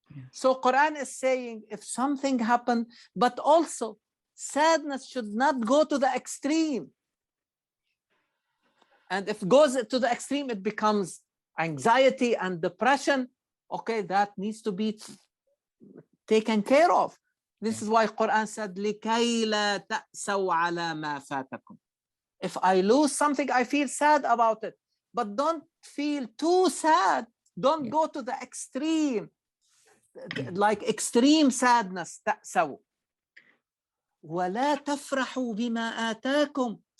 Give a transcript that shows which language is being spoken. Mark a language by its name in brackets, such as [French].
[English] So Quran is saying if something happened, but also sadness should not go to the extreme. And if it goes to the extreme, it becomes anxiety and depression. Okay, that needs to be taken care of. This is why Quran said, [Arabic] لِكَيْ لَا تَأْسَوْا عَلَى مَا فَاتَكُمْ. [English] If I lose something, I feel sad about it. But don't feel too sad. Don't go to the extreme. Like extreme sadness. [Arabic] تَأْسَوْا وَلَا تَفْرَحُوا بِمَا آتَاكُمْ.